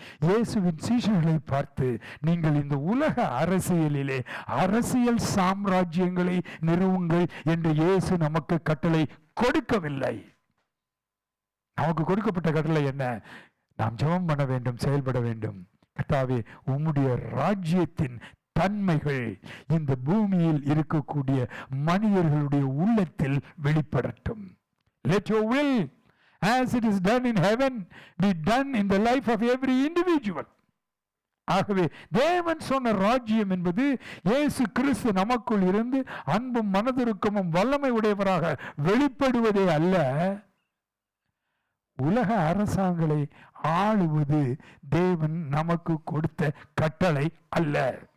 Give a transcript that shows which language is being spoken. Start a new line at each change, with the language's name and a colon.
Tamil: இயேசுவின் சீஷர்களை பார்த்து, நீங்கள் இந்த உலக அரசியலிலே அரசியல் சாம்ராஜ்யங்களை நிறுவுங்கள் என்று இயேசு நமக்கு கட்டளை கொடுக்கவில்லை. நமக்கு கொடுக்கப்பட்ட கட்டளை என்ன? நாம் ஜெபம் பண்ண வேண்டும், செயல்பட வேண்டும். கர்த்தாவே, உம்முடைய ராஜ்யத்தின் தன்மைகள் இந்த பூமியில் இருக்கக்கூடிய மனிதர்களுடைய உள்ளத்தில் வெளிப்படட்டும்.
English: Let your will, as it is done in heaven, be done in the life of every individual.
Tamil: ஆகவே தேவன் சொன்ன ராஜ்யம் என்பது இயேசு கிறிஸ்து நமக்குள் இருந்து அன்பும் மனதிருக்கமும் வல்லமை உடையவராக வெளிப்படுவதே அல்ல. உலக அரசாங்களை ஆளுவது தேவன் நமக்கு கொடுத்த கட்டளை அல்ல.